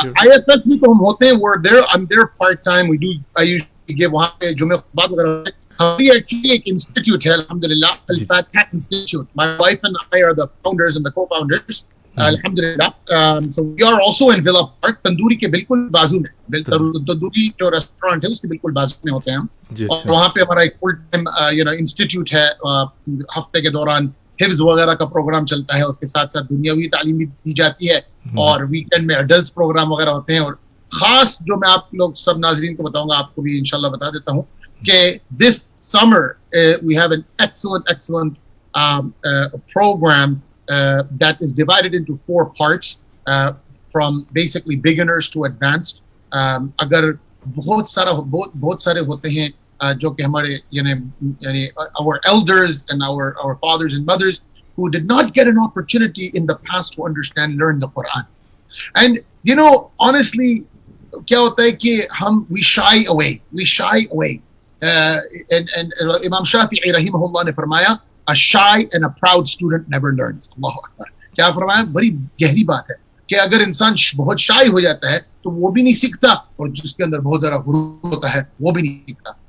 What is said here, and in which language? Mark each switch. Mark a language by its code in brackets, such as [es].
[hi] IFS भी तो हम होते हैं. [en] I'm there part time. [hi] I usually give वहाँ पे जुमे खुतबात वगैरह. हमारी actually एक institute है, alhamdulillah, Al-Fatah Institute. [en] My wife and I are the founders and the co-founders. Alhamdulillah. So we are also in Villa Park, Tandoori के बिल्कुल बाजू में. [hi] तंदूरी जो रेस्टोरेंट है उसके बिल्कुल बाजू में होते हैं हम. और वहाँ पे हमारा एक फुल टाइम इंस्टीट्यूट है. हफ्ते के दौरान हिफ्ज वगैरह का प्रोग्राम चलता है, उसके साथ साथ दुनियावी तालीम भी दी जाती है. और वीकेंड में एडल्ट्स प्रोग्राम वगैरह होते हैं. और खास जो मैं आप लोग सब नाजरीन को बताऊंगा, आपको भी इंशाल्लाह बता देता हूँ कि [en] This summer we have an excellent program that is divided into 4 parts, from basically beginners to advanced. [hi] अगर बहुत सारे होते हैं जो कि हमारे यानी [en] our elders and our fathers and mothers who did not get an opportunity in the past to understand, learn the Quran. And honestly, [hi] क्या होता है कि [en] we shy away. And Imam Shafi'i rahimahullah [hi] ने फरमाया, [en] a shy and a proud student never learns. [hi] Allahu Akbar. क्या फरमाया? बड़ी गहरी बात है कि अगर इंसान बहुत शाय हो जाता है तो वो भी नहीं सीखता, और जिसके अंदर बहुत ज़्यादा गुरूर होता है वो भी नहीं सीखता.